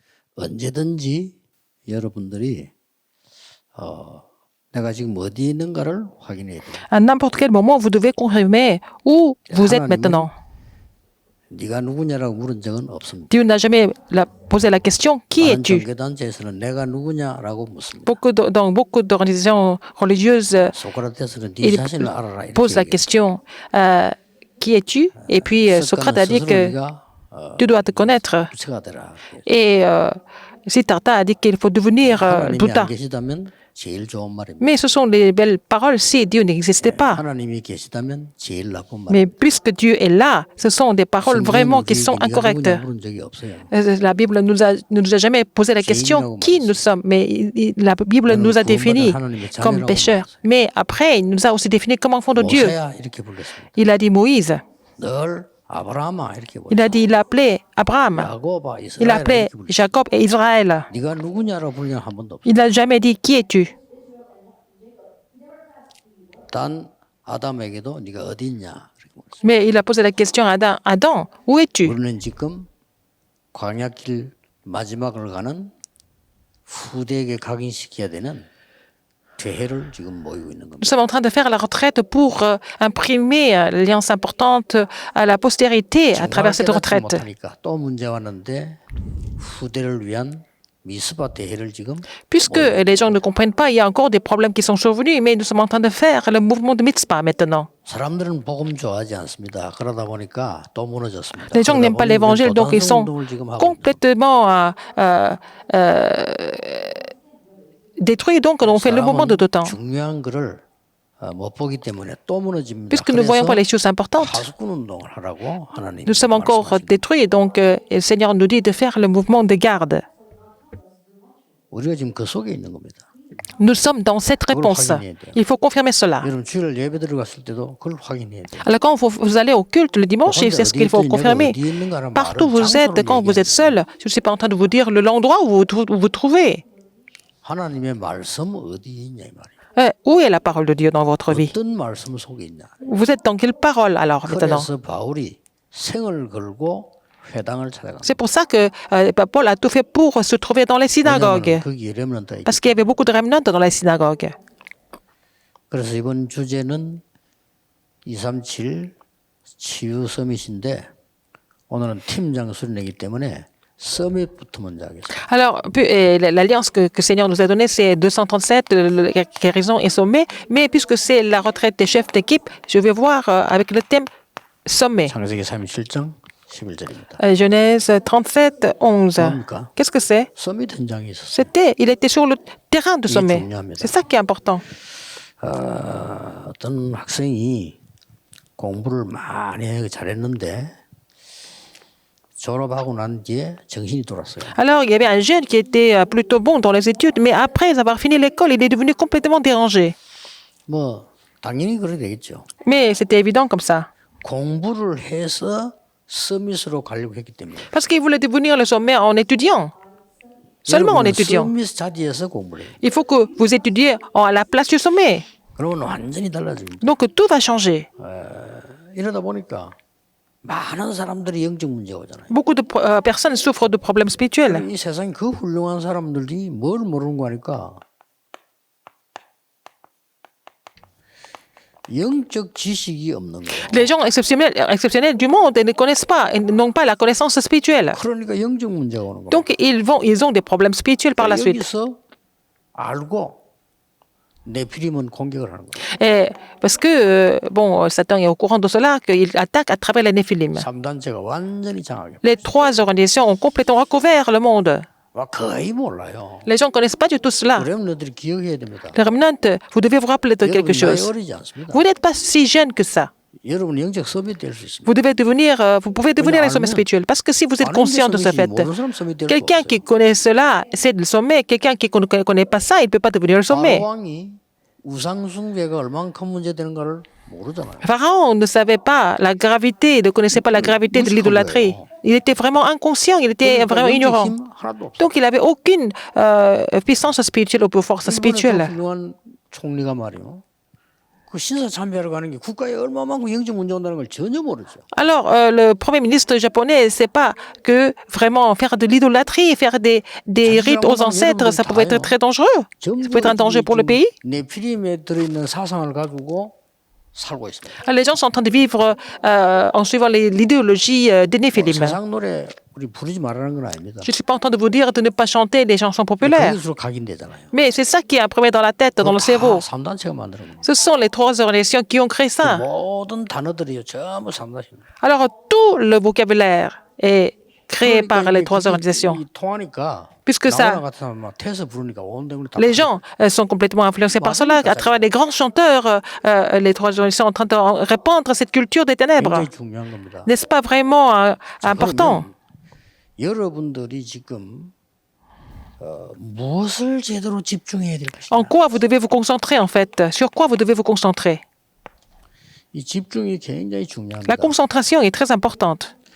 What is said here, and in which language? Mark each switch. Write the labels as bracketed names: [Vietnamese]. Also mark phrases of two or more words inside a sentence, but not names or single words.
[Korean] 언제든지 여러분들이 내가 지금 어디에 있는가를 확인해야 돼요. [French] À n'importe quel moment, vous devez confirmer où vous êtes maintenant. [Korean] 네가 누구냐라고 물은 적은 없습니다. [French] Dieu n'a jamais posé la question qui [Korean] 많은 [French] es-tu? [Korean] 종교단체에서는 내가 누구냐라고 묻습니다. [French] Dans beaucoup d'organisations religieuses, [Korean] 소크라테스는 네 [French] il [Korean] 자신을 알아라 이렇게 [French] pose la [Korean] 얘기해요. [French] question qui es-tu? Et puis Socrate a dit que tu dois te connaître. [Korean] 부처가 되라. [French] Et Siddhartha a dit qu'il faut devenir [Korean] 하나님이 [French] Bouddha. [Korean] 안 계시다면 제일 좋은 말입니다. [French] Mais ce sont les belles paroles si Dieu n'existait pas. [Korean] 하나님이 계시다면 제일 나쁜 [French] Mais [Korean] 말입니다. [French] puisque Dieu est là, ce sont des paroles vraiment qui sont incorrectes. [Korean] 물은 적이 없어요. [French] La Bible ne nous a jamais posé la question qui nous sommes, mais la Bible nous a définis comme pécheurs. Mais après, il nous a aussi définis comme enfants de Dieu. [Korean] 모세야 이렇게 불렀습니다. [French] Il a dit Moïse, [Korean] 늘 아브라함아 이렇게 불렀어요. [French] il a dit, il a appelé Abraham, [Korean] 야곱아 [French] il a [Korean] 이스라엘 [French] appelé [Korean] 이렇게 불렀어요. [French] Jacob et Israël. [Korean] 네가 누구냐라고 부르는 한 번도 없어요. [French] Il n'a jamais dit qui es-tu. [Korean] 단 아담에게도 네가 어디 있냐 이렇게 물었어요. [French] Mais il a posé la question à Adam, où es-tu? [Korean] 우리는 지금 광야길 마지막을 가는 후대에게 각인시켜야 되는 대회를 지금 모이고 있는 겁니다. [French] Nous sommes en train de faire la retraite pour imprimer l'alliance importante à la postérité à travers cette retraite. [Korean] 못하니까 또 문제 왔는데 후대를 위한 미스바 대회를 지금 [French] Puisque les gens ne comprennent pas, il y a encore des problèmes qui sont survenus, mais nous sommes en train de faire le mouvement de Mitzpah maintenant. [Korean] 사람들은 복음 좋아하지 않습니다. 그러다 보니까 또 무너졌습니다. [French] Les gens n'aiment pas l'évangile, donc ils sont complètement détruits, donc on fait le mouvement de Dotan. [Korean] 중요한 거를 못 보기 때문에 또 무너집니다. [French] Puisque nous ne voyons pas les choses importantes, [Korean] 파수꾼 운동을 하라고 하나님. [French] nous sommes encore détruits, donc le Seigneur nous dit de faire le mouvement de garde. [Korean] 우리가 지금 그 속에 있는 겁니다. [French] Nous sommes dans cette réponse. Il faut confirmer cela. [Korean] 여러분 주일 예배 들어갔을 때도 그걸 확인해야 돼요. [French] Alors quand vous allez au culte le dimanche, c'est ce qu'il faut confirmer. Partout où vous êtes, quand vous êtes seul, je ne suis pas en train de vous dire l'endroit où vous vous trouvez. [Korean] 하나님의 말씀 어디에 있냐 이 말이에요. [French] Où est la parole de Dieu dans votre vie? [Korean] 어떤 말씀 속에 있냐. [French] Vous êtes dans quelle parole alors maintenant? [Korean] 그래서 바울이 생을 걸고 회당을 찾아갑니다. [French] C'est pour ça que Paul a tout fait pour se trouver dans les synagogues. [Korean] 거기에 렘넌트가 있죠. [French] Parce qu'il y avait beaucoup de remnants dans les synagogues. [Korean] 그래서 이번 주제는 237 치유 서밋인데 오늘은 팀장 수련회이기 때문에 서밋부터 먼저 하겠습니다. [French] Alors, l'alliance que le Seigneur nous a donnée, c'est 237, guérison et sommet. Mais puisque c'est la retraite des chefs d'équipe, je vais voir avec le thème sommet. [Korean] 창세기 37장 11절입니다. [French] Genèse 37, 11. [Korean] 뭡니까? [French] Qu'est-ce que c'est? [Korean] 서밋 현장에 있었어요. [French] Il était sur le terrain de sommet. C'est ça qui est important. [Korean] 어떤 학생이 공부를 많이 잘했는데 졸업하고 난 뒤에 정신이 돌았어요. [French] Alors, il y avait un jeune qui était plutôt bon dans les études, mais après avoir fini l'école, il est devenu complètement dérangé. [Korean] 뭐 당연히 그래 되겠죠. [French] Mais c'était évident comme ça. [Korean] 공부를 해서 서밋으로 가려고 했기 때문에. [French] Parce qu'il voulait devenir le sommet en étudiant. Seulement en étudiant. [Korean] 서밋 자리에서 공부를 해요. [French] Il faut que vous étudiez à la place du sommet. [Korean] 그러면 완전히 달라집니다. [French] Donc tout va changer. [Korean] 이러다 보니까 많은 사람들이 영적 문제가 오잖아요. [French] Beaucoup de personnes souffrent de problèmes spirituels. [Korean] 이 세상에 그 훌륭한 사람들이 뭘 모르는 거 하니까 영적 지식이 없는 거예요. [French] Les gens exceptionnels du monde ne connaissent pas, n'ont pas la connaissance spirituelle. [Korean] 그러니까 영적 문제가 오는 거예요. [French] Donc ils ont des problèmes spirituels par la suite. [Korean] 여기서 알고 네피림은 공격을 하는 거예요. [French] Et parce que, Satan est au courant de cela, qu'il attaque à travers les Néphilim. [Korean] 3단체가 완전히 장악해. [French] Les trois organisations ont complètement recouvert le monde. [Korean] 와 거의 몰라요. [French] Les gens ne connaissent pas du tout cela. [Korean] 렘너들이 기억해야 됩니다. [French] Les remnants, vous devez vous rappeler de quelque [Korean] 여러분 나이 [French] chose. [Korean] 어리지 않습니다. [French] Vous n'êtes pas si jeune que ça. [Korean] 여러분 영적 서밋 될 수 있습니다. [French] Vous pouvez devenir les sommets spirituels. Parce que si vous êtes conscient de ce fait, quelqu'un qui connaît cela, c'est le sommet. Quelqu'un qui ne connaît pas ça, il ne peut pas devenir le sommet. [Korean] 왕이 우상 숭배가 얼마나 큰 문제 되는가를 모르잖아요. [French] Pharaon ne savait pas la gravité, ne connaissait pas la gravité de l'idolâtrie. Il était vraiment inconscient, il était vraiment ignorant. Donc il n'avait aucune puissance spirituelle ou force spirituelle. [Korean] 훌륭한 총리가 말이요. 그 신사 참배하러 가는 게 국가에 얼마만큼 영적 문제 온다는 걸 전혀 모르죠. [French] Alors, le Premier ministre japonais ne sait pas que vraiment faire de l'idolâtrie, faire des rites aux ancêtres, ça pouvait être très dangereux. Ça peut être un danger pour le pays. [Korean] 네피림에 들어있는 사상을 가지고 살고 있습니다. [French] Les gens sont en train de vivre en suivant l'idéologie des Néphilim. [Korean] 세상 노래 우리 부르지 말라는 건 아닙니다. [French] Je ne suis pas en train de vous dire de ne pas chanter les chansons populaires. [Korean] 거기서 각인되잖아요. [French] Mais c'est ça qui est imprimé dans la tête, dans le cerveau. [Korean] 3단체가 만들어 놓은 [French] Ce sont les 3 organisations qui ont créé ça. [Korean] 모든 단어들이 전부 3단체입니다. [French] Alors, tout le vocabulaire est créé par les 3 organisations. [Korean] 통하니까 [French] Puisque ça, [Korean] 같은 막 태서 부르니까 온 대군이 다 [French] les gens sont complètement influencés par cela. À travers les grands chanteurs, les 3 organisations sont en train de répandre cette culture des ténèbres. [Korean] 굉장히 중요한 겁니다. [French] N'est-ce pas vraiment important? [Korean] 그러면 여러분들이 지금 무엇을 제대로 집중해야 될 것이냐? [French] En quoi vous devez vous concentrer, en fait? Sur quoi vous devez vous concentrer? [Korean] 이 집중이 굉장히 중요합니다. [French] La concentration est très importante.